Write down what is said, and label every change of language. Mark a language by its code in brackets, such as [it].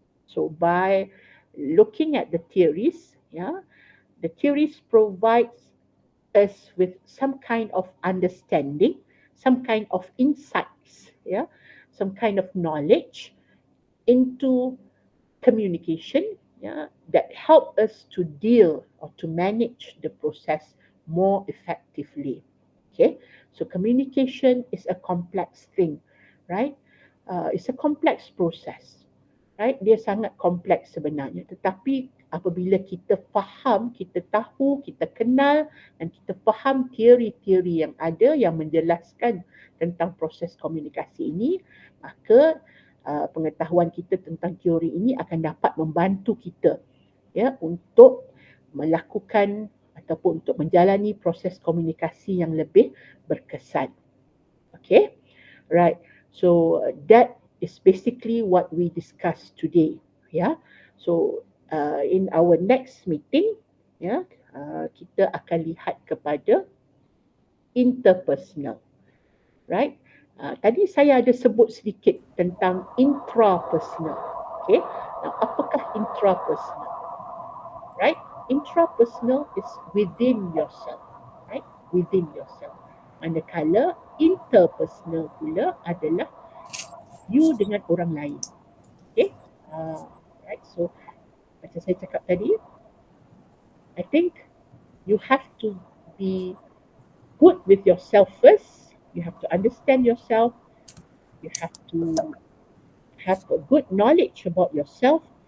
[en] So by looking at the theories, yeah, the theories provides us with some kind of understanding, some kind of insights, yeah, some kind of knowledge into communication, yeah, that help us to deal or to manage the process more effectively. Okay, so communication is a complex thing, right? It's a complex process, right? [ms] Dia sangat kompleks sebenarnya. Tetapi apabila kita faham, kita tahu, kita kenal dan kita faham teori-teori yang ada yang menjelaskan tentang proses komunikasi ini, maka pengetahuan kita tentang teori ini akan dapat membantu kita, ya, untuk melakukan ataupun untuk menjalani proses komunikasi yang lebih berkesan. [en] Okay, right. So that is basically what we discussed today. Yeah. So in our next meeting, yeah, [ms] kita akan lihat kepada [en] interpersonal, right? [ms] Tadi saya ada sebut sedikit tentang intrapersonal. Okay. Now, apakah intrapersonal? [en] Right? Intrapersonal is within yourself, right? Within yourself. [ms] Manakala interpersonal pula adalah you dengan orang lain. [en] Okay? Right. So [ms] macam saya cakap tadi, [en] I think you have to be good with yourself first. You have to understand yourself. You have to have a good knowledge about yourself.